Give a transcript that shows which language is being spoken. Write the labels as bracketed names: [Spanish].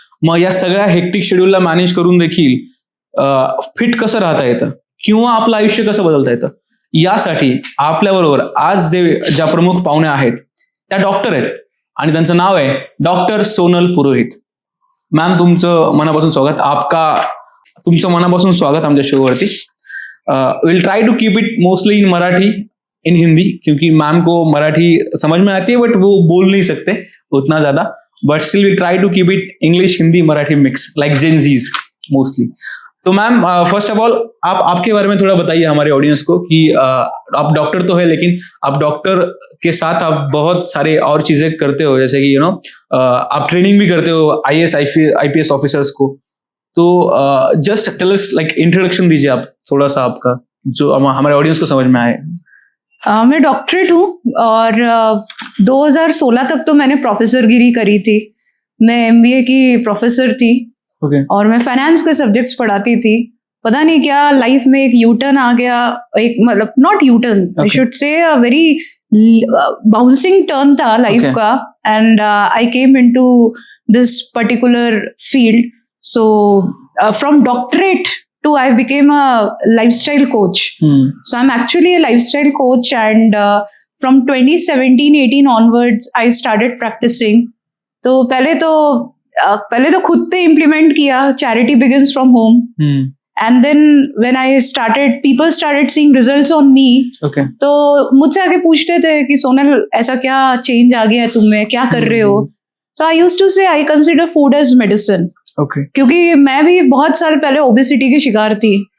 [Marathi] मग या सगळ्या हेक्टिक शेड्यूलला मॅनेज करून देखील फिट कसं राहता येतं किंवा आपलं आयुष्य कसं बदलता येतं, यासाठी आपल्याबरोबर आज ज्या प्रमुख पाहुण्या आहेत त्या डॉक्टर आहेत आणि त्यांचं नाव आहे डॉक्टर सोनल पुरोहित. मॅम, तुमचं मनापासून स्वागत. तुमचं मनापासून स्वागत आमच्या शोवरती. [English] will try to keep it mostly in Marathi, in Hindi, [Hindi] क्योंकि मैम को मराठी समझ में आती है बट वो बोल नहीं सकते उतना ज्यादा, [English] But still we try to keep it English Hindi Marathi mix like Gen Zs mostly. [Hindi] तो मैम, [English] first of all [Hindi] आपके बारे में थोड़ा बताइए हमारे ऑडियंस को कि आप डॉक्टर तो है, लेकिन आप डॉक्टर के साथ आप बहुत सारे और चीजें करते हो, जैसे कि आप ट्रेनिंग भी करते हो IAS IPS ऑफिसर्स को. तो [English] just tell us, [Hindi] like introduction दीजिए आप थोड़ा सा आपका, जो हमारे ऑडियंस को समझ में आए. मैं डॉक्टरेट हूँ और 2016 तक तो मैंने प्रोफेसरगिरी करी थी. मैं MBA की प्रोफेसर थी. और मैं फाइनेंस के सब्जेक्ट्स पढ़ाती थी. पता नहीं क्या लाइफ में एक यूटर्न आ गया, [English] एक मतलब not U turn, I should say a very bouncing turn था लाइफ का, and I came into this particular field. So from doctorate to I became a lifestyle coach. So I'm actually a lifestyle coach, and from 2017-18 onwards I started practicing. [Hindi] तो पहले तो खुद पे implement किया, [English] Charity begins from home, and then when I started, people started seeing results on me. [Hindi] तो मुझसे आके पूछते थे कि सोनल, ऐसा क्या चेंज आ गया है तुम में, क्या कर रहे हो. तो [English] I used to say I consider food as medicine, [Hindi] क्योंकि मैं भी बहुत साल पहले ओबेसिटी की शिकार थी.